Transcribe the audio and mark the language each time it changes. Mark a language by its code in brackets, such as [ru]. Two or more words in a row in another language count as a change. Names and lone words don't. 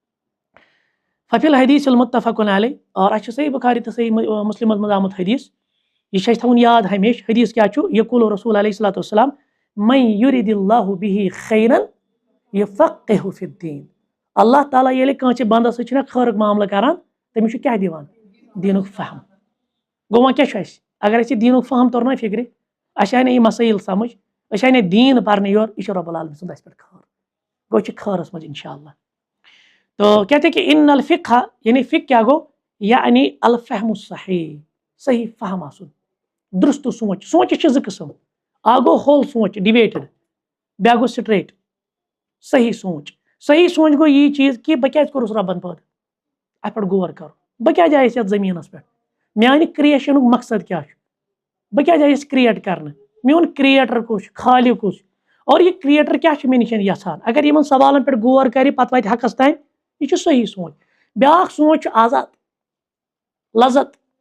[ar] ففی الحدیث المتفق علیہ [ks] اور اچھا صحیح بخاری تو صحیح مسلم مز آمت حدیث یہ تھون یاد ہمیشہ حدیث کیا چھو [ar] یقول رسول علیہ الصلوۃ والسلام من یرید اللہ به خیرا یفقہہ فی الدین [ks] اللہ تعالیٰ ییٚلہِ کٲنٛسہِ بنٛدس سۭتۍ چھُنہ خٲرُک معاملہٕ کران تٔمِس چھُ کیٛاہ دِوان دیٖنُک فہم گوٚو وۄنۍ کیٛاہ چھُ اَسہِ اگر اَسہِ یہِ دیٖنُک فہم توٚر نہ فِکرِ اَسہِ آے نہٕ یہِ مسٲیل سمجھ أسۍ آے نہٕ دیٖن پرنہٕ یور یہِ چھُ رۄب العالمین سُنٛد اَسہِ پٮ۪ٹھ خٲر گوٚو چھِ خٲرس منٛز [ar] انشاء اللہ [ur] تو کہتے کہ [ar] ان الفقہ [ks] یعنی فقہ کیا گو یعنی [ar] الفہم الصحیح [ks] صحیح فہم آسن درست سونچ سونچ چھِ زٕ قٕسم اکھ گوٚو ہول سونچ ڈِبیٹڈ بیٛاکھ گوٚو سٹریٹ صحیح سونچ گو یہ چیز کہ بہ کیٛازِ کوٚرُس رۄبن پٲدٕ اتھ پٮ۪ٹھ غور کرو بہ کیٛازِ آیس یتھ زٔمیٖنس پٮ۪ٹھ میانہِ کریشنُک مقصد کیٛاہ چھُ بہ کیٛازِ آیس کریٹ کرنہٕ میون کریٹر کُس چھُ خالق کُس چھُ اور یہ کریٹر کیٛاہ چھُ مےٚ نِش یژھان اگر یِمن سوالن پٮ۪ٹھ غور کرِ پتہٕ واتہِ حقس تام یہ چھُ صحیح سونچ بیٛاکھ سونچ چھُ آزاد لذت